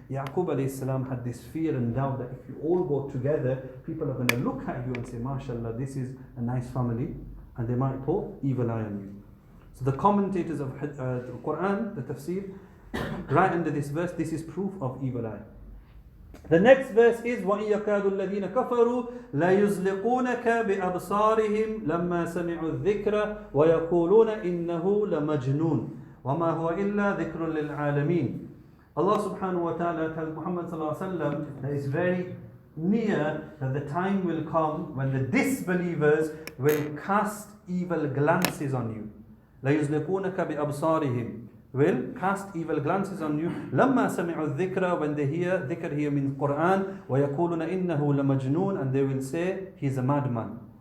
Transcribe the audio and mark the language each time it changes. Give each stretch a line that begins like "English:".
English: Yaqub alayhi salam had this fear and doubt that if you all go together, people are going to look at you and say, MashaAllah, this is a nice family, and they might put evil eye on you. So the commentators of the Quran, the tafsir, right under this verse, this is proof of evil eye.
Arabic: The next verse is وَإِن يَكَادُ الَّذِينَ كَفَرُوا لَيُزْلِقُونَكَ بِأَبْصَارِهِمْ لَمَّا سَمِعُوا الذِّكْرَ وَيَقُولُونَ إِنَّهُ لَمَجْنُونَ وَمَا هُوَ إِلَّا ذِكْرٌ لِلْعَالَمِينَ.
English: Allah subhanahu wa ta'ala tells Muhammad sallallahu alaihi wasallam that it's very near that the time will come when the disbelievers will cast evil glances on you.
Arabic: لَيُزْلِقُونَكَ بِأَبْصَارِهِمْ,
English: will cast evil glances on you.
Arabic: لَمَّا سَمِعُوا الذِّكْرَ,
English: when they hear, dhikr here means Quran,
Arabic: وَيَقُولُونَ إِنَّهُ لَمَجْنُونَ,
English: and they will say, he's a madman.